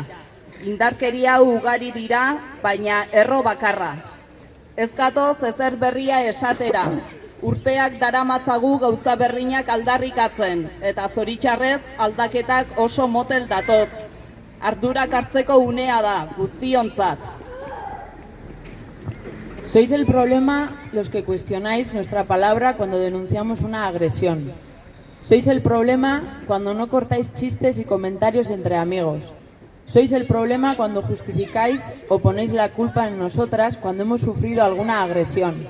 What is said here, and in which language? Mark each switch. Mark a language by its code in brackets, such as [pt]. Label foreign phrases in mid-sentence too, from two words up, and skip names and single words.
[eu] Indarkeria ugari dira, baina erro bakarra. Ez gatoz ezer berria esatera. Urteak daramatzagu gauza berriak aldarrikatzen, eta zoritxarrez aldaketak oso motel datoz. Ardurak hartzeko unea da, guztiontzat. [es] Sois el problema los que cuestionáis nuestra palabra cuando denunciamos una agresión. Sois el problema cuando no cortáis chistes y comentarios entre amigos. Sois el problema cuando justificáis o ponéis la culpa en nosotras cuando hemos sufrido alguna agresión.